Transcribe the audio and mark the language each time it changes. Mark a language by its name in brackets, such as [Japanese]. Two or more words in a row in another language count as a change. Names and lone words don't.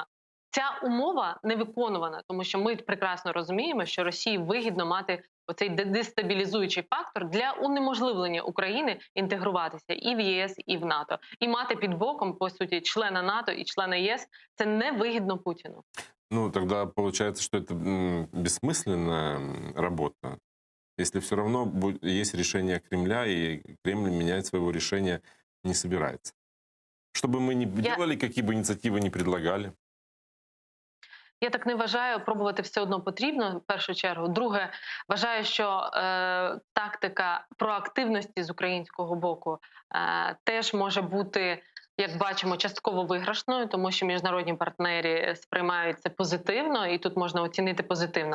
[Ukrainian] Ця умова не виконувана, тому що ми прекрасно розуміємо, що Росії вигідно мати оцей дестабілізуючий фактор для унеможливлення України інтегруватися і в ЄС, і в НАТО. І мати під боком, по суті, члена НАТО і члена ЄС – це невигідно Путіну. [Russian] Ну, тогда получается, что это бессмысленная работа, если все равно есть решение Кремля, и Кремль менять своего решения не собирается. Что бы мы ни делали, какие бы инициативы ни предлагали. [Ukrainian] Я так не вважаю, пробувати все одно потрібно, в першу чергу. Друге, вважаю, що тактика проактивності з українського боку теж може бути, як бачимо, частково виграшною, тому що міжнародні партнери сприймають це позитивно, і тут можна оцінити позитивно.